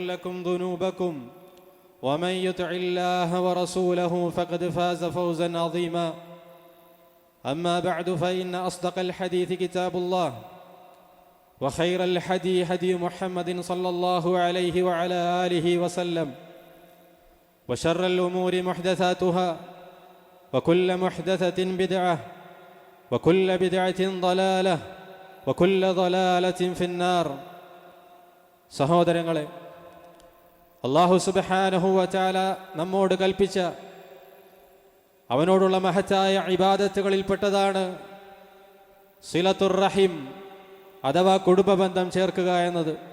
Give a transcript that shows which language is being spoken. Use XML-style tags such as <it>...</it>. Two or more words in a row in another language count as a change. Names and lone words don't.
<ar>لكم ذنوبكم ومن يطع الله ورسوله فقد فاز فوزا عظيما أما بعد فإن أصدق الحديث كتاب الله وخير الهدي هدي محمد صلى الله عليه وعلى آله وسلم وشر الأمور محدثاتها وكل محدثة بدعة وكل بدعة ضلالة وكل ضلالة في النار.</ar> <ml>സഹോദരങ്ങളെ,</ml> <ar>الله سبحانه وتعالى</ar> <ml>നമ്മോട് കൽപ്പിച്ച അവനോടുള്ള മഹത്തായ ഇബാദത്തുകളിൽപ്പെട്ടതാണ്</ml> <ar>صلة الرحم</ar> <ml>അഥവാ കുടുംബബന്ധം ചേർക്കുക എന്നത്.</ml>